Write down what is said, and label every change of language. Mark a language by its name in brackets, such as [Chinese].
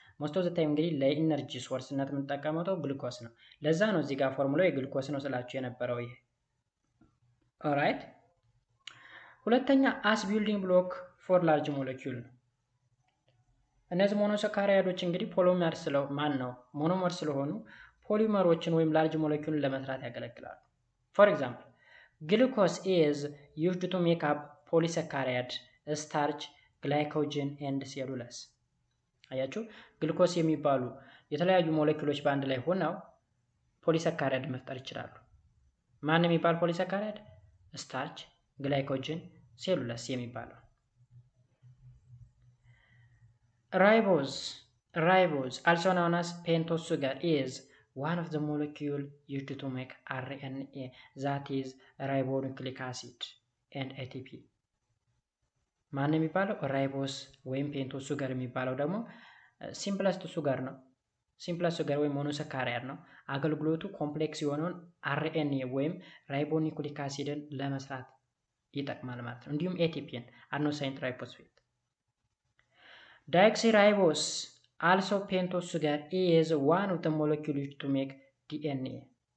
[English] Most of the time [Amharic] እንግዲህ ለኢነርጂ ሶርስነት የምንጠቀመው ግሉኮስ ነው። ለዛ ነው እዚህ ጋር ፎርሙላው የግሉኮስ ነው ስላችሁ የነበረው ይሄ። ኦራይት ሁለተኛ [English] as building block for large molecule [Amharic] ነው። እነዚህ ሞኖሳካራይዶች እንግዲህ ፖሊመር ሞኖመር ስለሆኑ ፖሊመሮችን ወይም ላርጅ ሞለኪውልን ለመስራት ያገለግላሉ። [English] For example, glucose is used to make up polysaccharide, starch, glycogen and cellulose. [Amharic] አያችሁ ግሉኮስ የሚባሉ የተለያዩ ሞለኪውሎች በአንድ ላይ ሆነው ፖሊሳካራይድ መፍጠር ይችላሉ። ማን የሚባል ፖሊሳካራይድ? ስታርች፣ ግላይኮጅን፣ ሴሉለስ የሚባለው። [English] Ribose also known as pentose sugar is one of the molecule used to make RNA, that is ribonucleic acid and ATP. [Amharic] ማን የሚባለው ራይቦስ ወይም ፔንቶስ ሱገር የሚባለው ደግሞ ሲምፕለስት ሱገር ነው። ሲምፕለስት ሱገር ወይም ሞኖሳካራይድ ነው። አገልግሎቱ ኮምፕሌክስ የሆነውን አርኤንኤ ወይም ራይቦኒኩሊክ አሲድን ለመስራት ይጠቅማል ማለት ነው። እንዲሁም ኤቲፒን አድኖሳይን ትራይፎስፌት። ዳይኦክሲራይቦስ [English] also pentose sugar is one of the molecules used to make DNA.